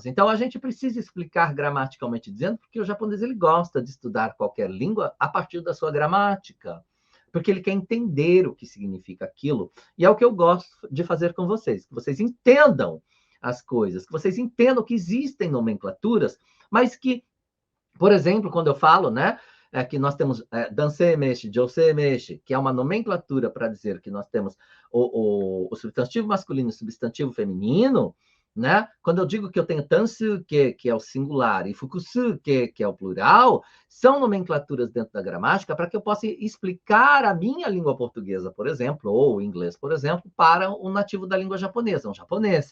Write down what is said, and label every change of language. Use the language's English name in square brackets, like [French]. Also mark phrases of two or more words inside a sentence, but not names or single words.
[Portuguese] Então, a gente precisa explicar gramaticalmente dizendo, porque o japonês ele gosta de estudar qualquer língua a partir da sua gramática, porque ele quer entender o que significa aquilo. E é o que eu gosto de fazer com vocês, que vocês entendam as coisas, que vocês entendam que existem nomenclaturas, mas que, por exemplo, quando eu falo, né, que nós temos [Japanese] 男性名詞, 女性名詞, [Portuguese] que é uma nomenclatura para dizer que nós temos o substantivo masculino e o substantivo feminino, né? Quando eu digo que eu tenho tansuke, que é o singular, e fukusuke, que é o plural, são nomenclaturas dentro da gramática para que eu possa explicar a minha língua portuguesa, por exemplo, ou o inglês, por exemplo, para o nativo da língua japonesa, um japonês.